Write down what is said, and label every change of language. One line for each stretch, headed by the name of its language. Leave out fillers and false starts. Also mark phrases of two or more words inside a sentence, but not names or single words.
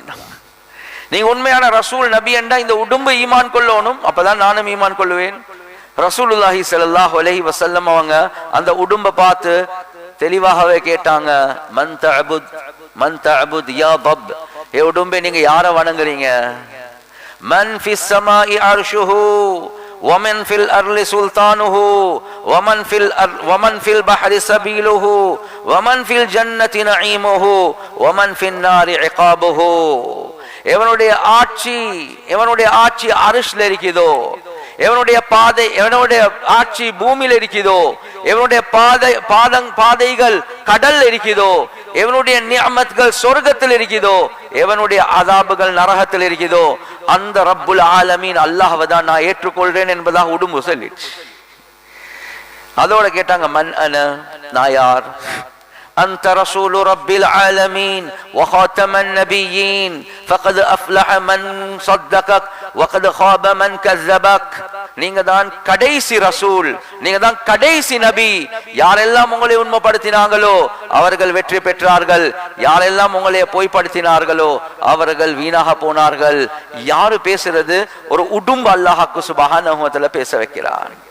Tamil: நீங்க உண்மையான ரசூல் நபி என்றா இந்த உடும்பு ஈமான் கொள்ளணும், அப்பதான் நானும் ஈமான் கொள்ளுவேன்.
Arabic: رسول الله صلى الله عليه وسلم
Tamil: அவங்க அந்த உடும்பை பார்த்து தெளிவாகவே கேட்டாங்க,
Arabic: من تعبد يا ضب,
Tamil: ஏ உடும்பே நீங்க யாரை வணங்குறீங்க?
Arabic: من في السماء عرشه ومن في الأرض سلطانه ومن في البحر سبيله ومن في الجنة نعيمه ومن في النار عقابه.
Tamil: எவனுடைய ஆட்சி அரிஷ்ல இருக்குதோ, எவனுடைய பாதை, எவனுடைய ஆட்சி பூமியில் இருக்குதோ, எவனுடைய பாதைகள் கடல் இருக்குதோ, எவனுடைய நிஅமத்கள் சொர்க்கத்தில் இருக்குதோ, எவனுடைய அதாபுகள் நரகத்தில் இருக்குதோ, அந்த ரப்புல் ஆலமீன் அல்லாஹ்வை தான் நான் ஏற்றுக்கொள்றேன் என்பதாக உடும்பு சொல்லிடுச்சு. அதோட கேட்டாங்க,
Arabic: من أنا,
Tamil: நான் யார்?
Arabic: أنت رسول رب العالمين وخاتم النبيين فقد أفلح من صدقك وقد خاب من كذبك.
Tamil: நீங்க தான் கடைசி ரசூல், நீங்க தான் கடைசி நபி. யாரெல்லாம் உங்களை உண்மைப்படுத்தினாங்களோ அவர்கள் வெற்றி பெற்றார்கள், யாரெல்லாம் உங்களை பொய்ப்படுத்தினார்களோ அவர்கள் வீணாக போனார்கள். யாரு பேசுறது? ஒரு உடும்பு அல்லாஹ்வுக்கு
Arabic: سبحانه وتعالى
Tamil: பேச வைக்கிறான்.